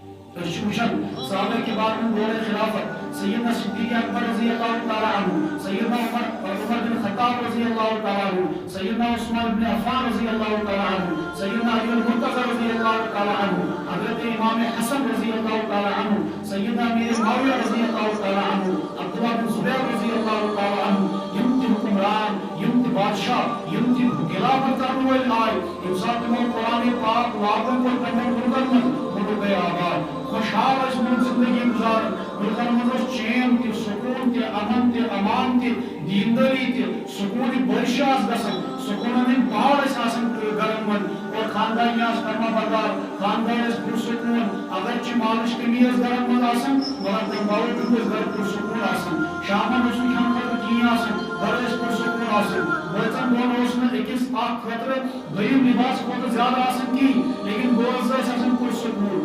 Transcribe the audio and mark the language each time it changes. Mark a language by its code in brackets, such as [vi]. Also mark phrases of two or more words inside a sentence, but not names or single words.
[ur] وشن صحابہ کے بعد میں دور خلافت سیدنا صدیق اکبر [ar] رضی اللہ تعالی عنہ، [ur] سیدنا عمر بن خطاب [ar] رضی اللہ تعالی عنہ، [ur] سیدنا عثمان بن عفان [ar] رضی اللہ تعالی عنہ، [ur] سیدنا علی المرتضی [ar] رضی اللہ تعالی عنہ، [ur] حضرت امام حسن [ar] رضی اللہ تعالی عنہ، [ur] سیدنا امیر معاویہ [ar] رضی اللہ تعالی عنہ، [ur] عبداللہ بن زبیر [ar] رضی اللہ تعالی عنہ، [ks] یم تہ حکمران، یم تہ بادشاہ، یم تہ خلافت کرن وٲلۍ آے، ییٚمہِ ساتہٕ تِمو قرآن پاک لاگو کوٚر پننٮ۪ن ملکن منٛز، ملک گٔے آباد، خوشحال ٲسۍ یِمن زندگی گزاران، ملکن منٛز اوس چین تہِ سکوٗن تہِ امن تہِ امان تہِ دیندٲری تہِ سکوٗنہِ بٲرشہِ آسہٕ گژھان، سکوٗنن ہٕنٛدۍ پہاڑ ٲسۍ آسان گرن منٛز، اور خاندانی آسہٕ فرما بردار، خاندان ٲسۍ پرسکوٗن، اگرچہِ مالٕچ کمی ٲس گرن منٛز آسان مگر تمہِ باوجوٗد ٲسۍ گرٕ پرسکوٗن آسان، شامن اوس نہٕ کھٮ۪نہٕ خٲطرٕ کِہیٖنۍ آسان، گرٕ ٲسۍ پرسکوٗن آسان، بٲژن دۄن اوس نہٕ أکِس اکھ خٲطرٕ دوٚیِم لباس کھۄتہٕ زیادٕ آسان کِہیٖنۍ، لیکن بٲژ ٲسۍ آسان پرسکوٗن۔